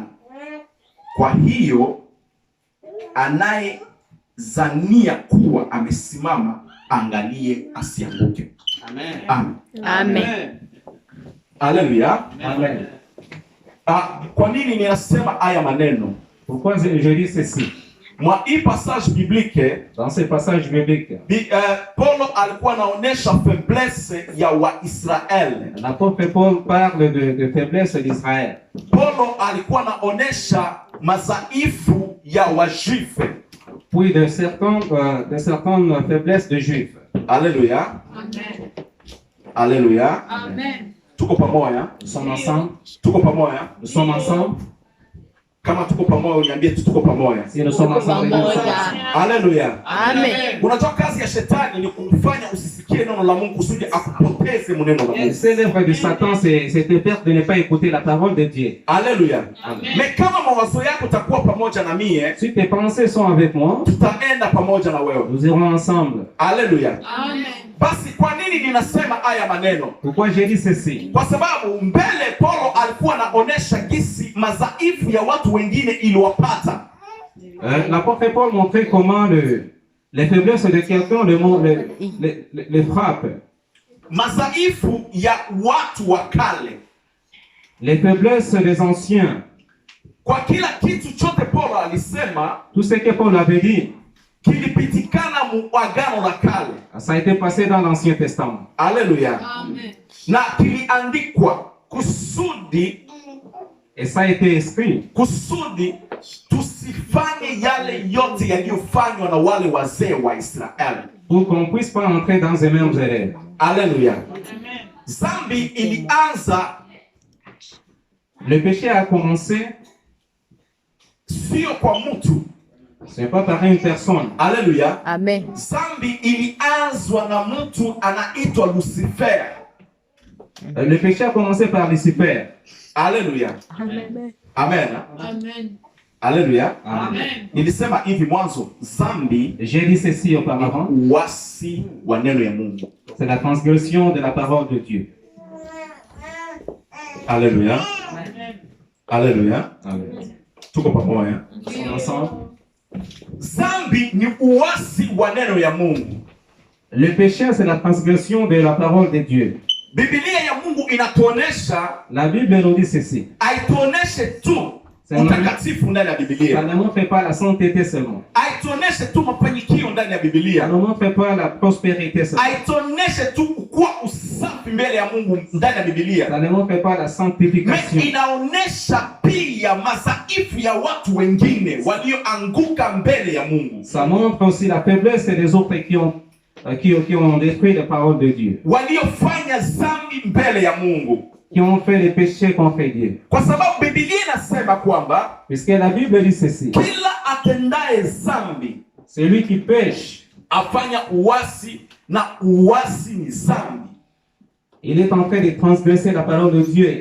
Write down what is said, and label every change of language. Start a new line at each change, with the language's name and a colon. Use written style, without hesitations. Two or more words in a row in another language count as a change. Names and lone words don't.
Swahili: Kwa hiyo anayezania kuwa amesimama, angalie asianguke. Amen. Amen. Amen. Haleluya. Amen. Kwa nini ninasema haya maneno?
French: Pourquoi je dis ceci?
Swahili: Mwa hii
French: passage biblique, Dans ce passage biblique,
Swahili: Paulo alikuwa anaonesha faiblesse ya Waisraeli.
French: l'apôtre Paul parle de faiblesse d'Israël.
Swahili: Paulo alikuwa anaonesha madhaifu ya Wajuifu.
French: Puis de certaines faiblesses de Juifs.
Swahili: Haleluya. Amen. Haleluya. Amen. Tuko pamoja?
French: Nous sommes ensemble.
Swahili: Tuko pamoja?
French: Nous sommes ensemble.
Swahili: Kama tuko pamoja uniambie tu tuko pamoja.
French: Si nous sommes ensemble, nous sommes ensemble.
Swahili: Haleluya. Amen. Unajua kazi ya shetani ni kufanya usisikie neno la Mungu kusudi akupoteze neno la Mungu.
French: C'est l'œuvre de Satan, c'est te faire de ne pas écouter la parole de Dieu.
Swahili: Haleluya. Mais kama mawazo yako takuwa pamoja na mie,
French: Si tes pensées sont avec moi,
Swahili: tutaenda pamoja na wewe.
French: nous irons ensemble.
Swahili: Haleluya. Amen. Basi kwa nini ninasema haya maneno?
French: Pourquoi j'ai dit ceci?
Swahili: Kwa sababu mbele Paulo alikuwa anaonesha gisi madhaifu ya watu wengine iliwapata.
French: L'apôtre Paul montrait comment les faiblesses de quelqu'un les frappent.
Swahili: Madhaifu ya watu wa kale.
French: Les faiblesses des anciens.
Swahili: Kwa kila kitu chote Paulo alisema
French: Tout ce que Paul avait dit,
Swahili: kilipitikana mu agano la kale.
French: ça a été passé dans l'Ancien Testament.
Swahili: Haleluya. Amen. Na kiliandikwa kusudi
French: Et ça a été écrit
Swahili: tusifanye yale yote yaliyofanywa na wale wazee wa Israeli.
French: pour qu'on ne puisse pas entrer dans les mêmes erreurs.
Swahili: Haleluya. Amen. Zambi ilianza
French: Le péché a commencé,
Swahili: sio kwa mtu.
French: ce n'est pas par une personne.
Swahili: Haleluya. Amen. Zambi ilianzwa na mtu anaitwa Lucifer.
French: Le péché a commencé par Lucifer.
Swahili: Haleluya. Amen. Amen. Amen. Haleluya. Amen. Nilisema hivi mwanzo, zambi
French: J'ai dit ceci auparavant,
Swahili: uasi wa neno ya Mungu.
French: c'est la transgression de la parole de Dieu.
Swahili: Haleluya. Haleluya. Amen. Tuko pamoja.
French: Nous sommes ensemble.
Swahili: Zambi ni uasi wa neno ya Mungu.
French: Le péché, c'est la transgression de la parole de Dieu.
Swahili: Biblia ya Mungu inatuonesha,
French: La Bible nous dit ceci.
Swahili: haituoneshe tu Sema. utakatifu ndani ya
French: Ça
Swahili: Biblia.
French: ne montre pas la sainteté seulement.
Swahili: Haituoneshe tu mafanikio ndani ya
French: Ça
Swahili: Biblia.
French: ne montre pas la prospérité seulement.
Swahili: Haituoneshe tu kuwa usafi mbele ya Mungu ndani ya Biblia.
French: Ça ne montre pas la sanctification.
Swahili: Inaonesha pia madhaifu ya watu wengine walioanguka mbele ya Mungu,
French: Ça montre aussi la faiblesse des autres qui ont détruit la parole de Dieu.
Swahili: waliofanya dhambi mbele ya Mungu,
French: Qui ont fait les péchés contre Dieu.
Swahili: kwa sababu Biblia inasema kwamba
French: Puisque la Bible dit ceci.
Swahili: kila atendaye dhambi
French: Celui qui pêche,
Swahili: afanya uasi, na uasi ni dhambi.
French: il est en train de transgresser la parole de Dieu.